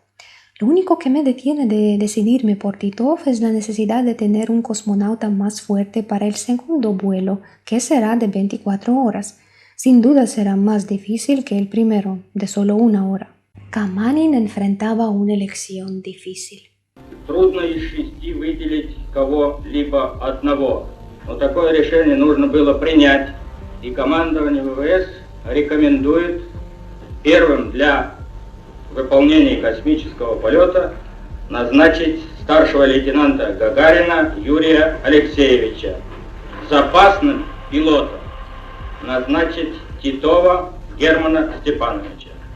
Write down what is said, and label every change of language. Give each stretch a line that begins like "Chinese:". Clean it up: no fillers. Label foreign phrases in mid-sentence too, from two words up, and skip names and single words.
Spanish: Lo único que me detiene de decidirme por Titov es la necesidad de tener un cosmonauta más fuerte para el segundo vuelo, que será de 24 horas. Sin duda será más difícil que el primero, de solo 1 hora. Kamanin enfrentaba una elección difícil.
Russian: Трудно из 6 выделить кого-либо одного, но такое решение нужно было принять, и командование ВВС рекомендует первым для выполнения космического полета назначить старшего лейтенанта Гагарина Юрия Алексеевича, запасным пилотом назначить Титова Германа Степановича.